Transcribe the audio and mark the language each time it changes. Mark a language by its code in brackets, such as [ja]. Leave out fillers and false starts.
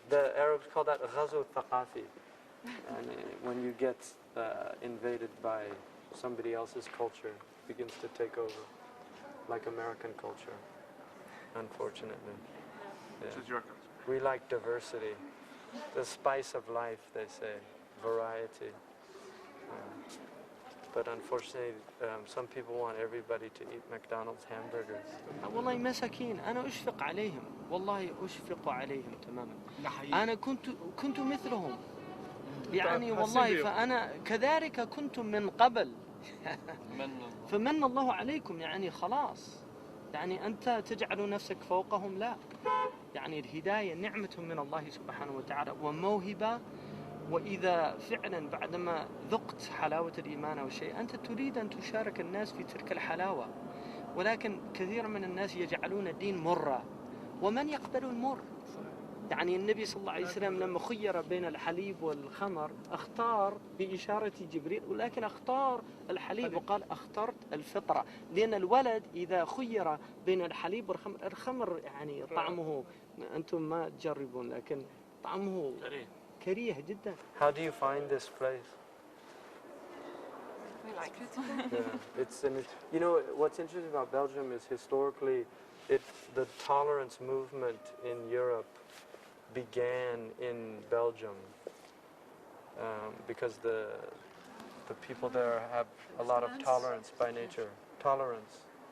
[en] The Arabs call that [ar] غزو ثقافي. [en] And when you get invaded by somebody else's culture, it begins to take over, like American culture, unfortunately. Which is your culture? We like diversity. The spice of life, they say. Variety. But unfortunately, some people want everybody to eat McDonald's hamburgers. [ar] والله مساكين، أنا أشفق عليهم، والله أشفق عليهم تماما. أنا كنت مثلهم، يعني والله فأنا كذلك كنت من قبل. فمن الله عليكم، يعني خلاص، يعني أنت تجعل نفسك فوقهم؟ لا، يعني الهداية نعمة من الله سبحانه وتعالى وموهبة. وإذا فعلا بعدما ذقت حلاوة الإيمان أو شيء أنت تريد أن تشارك الناس في تلك الحلاوة، ولكن كثير من الناس يجعلون الدين مرة، ومن يقبل المر؟ يعني النبي صلى الله عليه وسلم لما خير بين الحليب والخمر اختار بإشارة جبريل، ولكن اختار الحليب وقال اخترت الفطرة، لأن الولد إذا خير بين الحليب والخمر، الخمر يعني طعمه أنتم ما تجربون لكن طعمه كريه جدا. [en] How do you find this place? We like it. Yeah, you know what's interesting about Belgium is historically, the tolerance movement in Europe began in Belgium because the people there have a lot of tolerance by nature. Tolerance.